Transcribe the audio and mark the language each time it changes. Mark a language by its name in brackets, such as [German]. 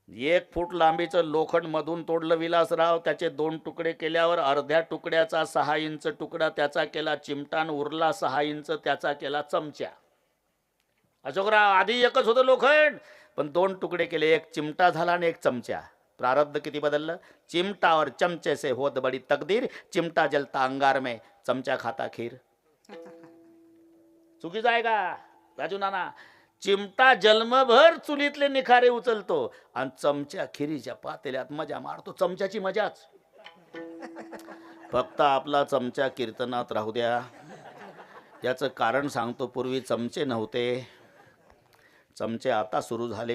[Marathi] 1 फूट लांबीचं लोखंड मधून तोडलं विलासराव, त्याचे 2 तुकडे केल्यावर अर्ध्या तुकड्याचा 6 इंच तुकडा त्याचा केला चिमटान, उरला 6 इंच त्याचा केला चमचा. अशोकराव आधी एकच होतं लोखंड, पण 2 तुकडे केले, 1 चिमटा झाला आणि 1 चमचा. प्रारब्ध किती बदललं? [Hindi] चिमटा और चमचे से होत बड़ी तकदीर, चिमटा जलता अंगार में, चमचा खाता खीर. [Marathi] चुकीचं आहे का राजू नाना? चिमटा जन्मभर चुलीतले निखारे उचलतो आणि चमच्या खिरीच्या पातेल्यात मजा मारतो. चमच्याची मजाच. फक्त आपला चमचा कीर्तनात राहू द्या. याचं कारण सांगतो. पूर्वी चमचे नव्हते, चमचे आता सुरू झाले.